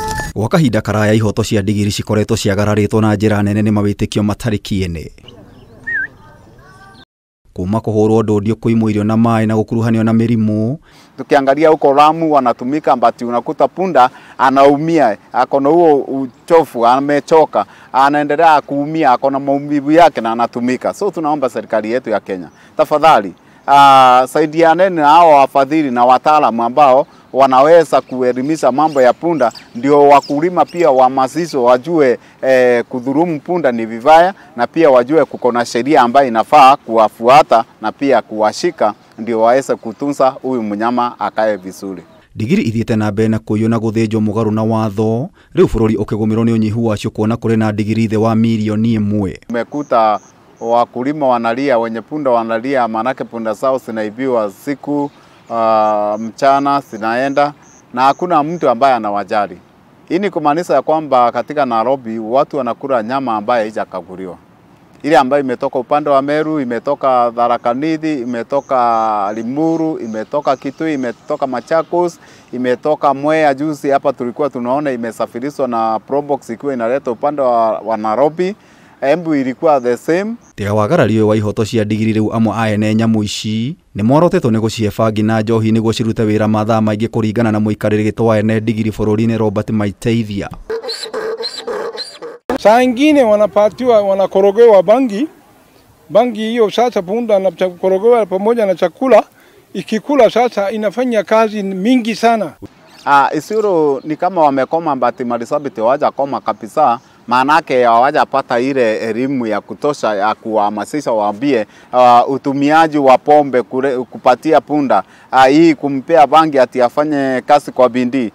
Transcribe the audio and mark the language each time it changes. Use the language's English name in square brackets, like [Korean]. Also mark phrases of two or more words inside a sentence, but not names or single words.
[Kikuyu] Gwa kahinda karaya ihoto cia ndigiri cikoretwo ciagararitwo na njira nene ni mawitikio matari kiene. Kuma kuhurwo ndodio kuimwo irio na mai na gukuruhanio na mirimu. [Swahili] Tukiangalia huko Lamu wanatumika mbati unakuta punda anaumia, akona huo uchofu, amechoka, anaendelea kuumia, akona maumivu yake na anatumika. So tunaomba serikali yetu ya Kenya, tafadhali saidianeni na hao wafadhili na wataalamu ambao wanaweza kuelimisha mambo ya punda, ndio wakulima pia wahamasishwe wajue kudhulumu punda ni vibaya, na pia wajue kukona sheria ambayo inafaa kuwafuata na pia kuwashika, ndio waweze kutunza huyu mnyama akae vizuri. [Kikuyu] Ndigiri ithiete na mbere na kuyo na guthinjwo mugaru na watho, riu bururi ukigomirwo ni unyihu wacio kuona kuri na ndigiri the wa milioni 1. [Swahili] Tumekuta wakulima wanalia, wenye punda wanalia, manake punda zao zinaibiwa siku mchana zinaenda na hakuna mtu ambaye anawajali. Hii ni kumaanisha ya kwamba katika Nairobi watu wanakula nyama ambayo haijakaguliwa. Ile ambayo imetoka upande wa Meru, imetoka Tharaka Nithi, imetoka Limuru, imetoka Kitui, imetoka Machakos, imetoka Mwea. Juzi hapa tulikuwa tunaona imesafirishwa na Probox ikiwa inaleta upande wa Nairobi. Embu ilikuwa [English] the same. [Kikuyu] Tiga wagarario wa ihoto cia ndigiri riu amwe aene nyamu ici ni morotetwo ni gucie bangi na njohi niguo cirute wira mathaa maingi kuringana na muikariri wa ene ndigiri bururi-ini Robert Maiteithia. [Swahili] Saa ingine wanapatiwa, wanakorogewa bangi hiyo sasa punda na korogewa pamoja na chakula, ikikula sasa inafanya kazi mingi sana. Isiro ni kama wamekoma mbati Marsabit waja koma kabisa, maanake hawajapata ile elimu ya kutosha ya kuhamasisha waambie utumiaji wa pombe kupatia punda, hii kumpea bangi ati afanye kazi kwa bidii.